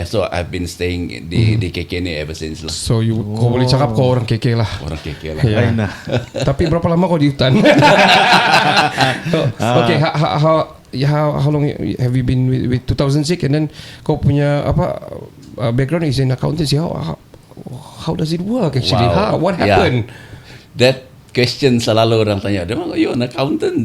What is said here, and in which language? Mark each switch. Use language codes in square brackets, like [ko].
[en] So I've been staying [ms] di KK ni [en] ever since lah. [ms] So kau boleh cakap kau orang KK lah. Orang KK lah. [en] Yeah. [ms] Lain lah. Tapi berapa lama kau di hutan? [en] Okay, how long have you been with 2006 and then [ms] kau punya [en] background is in accountancy. How does it work actually? Wow. What happened? Yeah. That question [ms] selalu orang tanya. Dia bilang, [en] you an accountant?